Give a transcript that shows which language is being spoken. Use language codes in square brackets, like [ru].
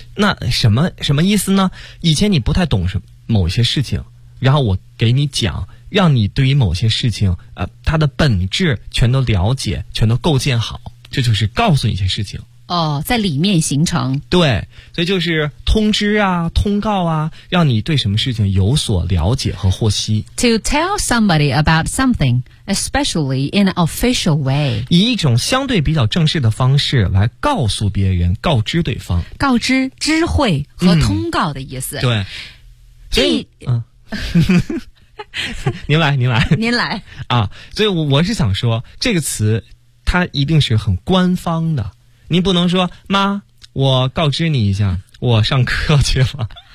[zh] 那什么意思呢？以前你不太懂什么某些事情，然后我给你讲。让你对于某些事情它的本质全都了解，全都构建好，这就是告诉你一些事情哦，在里面形成。对，所以就是通知啊，通告啊，让你对什么事情有所了解和获悉。 [en] To tell somebody about something especially in an official way， [zh] 以一种相对比较正式的方式来告诉别人，告知对方，告知，知会和通告的意思。对，所以您来啊，所以我是想说这个词它一定是很官方的，您不能说妈我告知你一下我上课去了。